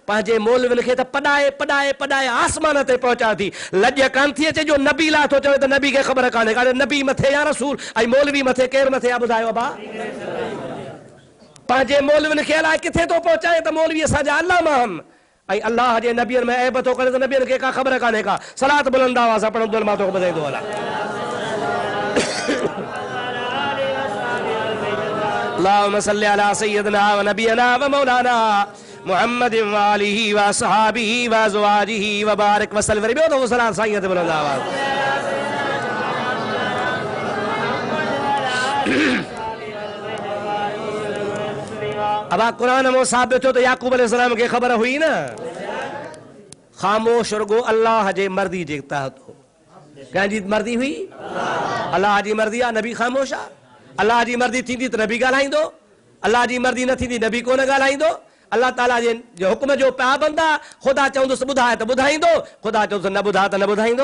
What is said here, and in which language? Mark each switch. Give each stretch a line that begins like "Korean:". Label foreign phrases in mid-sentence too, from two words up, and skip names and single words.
Sindhi: पंहिंजे मौलवियुनि खे त पढ़ाए पढ़ाए पढ़ाए आसमान ते पहुचा थी, लॼ कान थी अचे जो नबी लाइ थो चवे त नबी खे ख़बर कान्हे का। नबी मथे या रसूल ऐं मौलवी मथे, केरु मथे आहे ॿुधायो बा? पंहिंजे मौलवियुनि खे अलाए किथे थो पहुचाए त मौलवी असांजा अल्लामा आहिनि, ऐं अल्लाह जे नबियनि में ऐब थो करे त नबियनि खे का ख़बर कान्हे का। सलात बुलंद आवाज़ सां पढ़ंदो मां तोखे ॿुधाईंदो हलां।
Arabic: اللهم صل على سيدنا ونبينا ومولانا محمد وآله وأصحابه وأزواجه وبارك وسلم.
Sindhi: ॿियो दफ़ो सलात साईं ते बुलंद आवाज़।
Urdu: اب قرآن میں ثابت ہو تو
Sindhi: याकूब अलैहिस्सलाम के खबर हुई ना, खामोश रुगो अल्लाह जे मर्दी जे तहत हो। कंहिंजी मर्दी हुई? अल्लाह जी मर्दी आहे, नबी ख़ामोश आहे। अल्लाह जी मर्दी थींदी त नबी ॻाल्हाईंदो, अल्लाह जी मर्दी न थींदी नबी कोन ॻाल्हाईंदो। अल्लाह ताला जे हुक्म जो पाबंद आहे। ख़ुदा चवंदुसि ॿुधाए त ॿुधाईंदो, ख़ुदा चवंदुसि न ॿुधा त न ॿुधाईंदो।